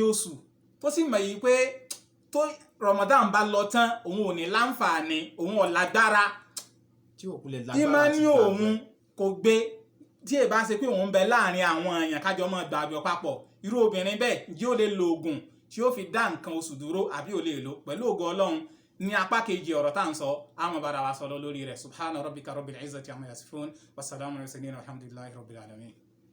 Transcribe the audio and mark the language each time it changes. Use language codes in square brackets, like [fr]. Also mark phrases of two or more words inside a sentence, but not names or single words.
[yo] oṣù tó sì mọ̀ yìí pé tó Ramadan bá lọ tán òun ò ní láǹfààní òun ò lágbára ìmọ̀ ní òun kò gbé tí ẹ bá ṣe pé òun bẹ láàrin àwọn èèyàn kájọ mọ́ gbàgbọ́ papọ̀ irú obìnrin bẹ́ẹ̀ ǹjẹ́ ó lè lo oògùn tí ó fi dá nǹkan oṣù dúró àbí ò lè lò pẹ̀lú ògo Ọlọ́run ní apá kejì ọ̀rọ̀ tá à ń sọ àwọn bára wa sọ lórí rẹ̀ [ar] سبحان ربك رب العزة عما يصفون والسلام على مرسلين والحمد لله رب العالمين.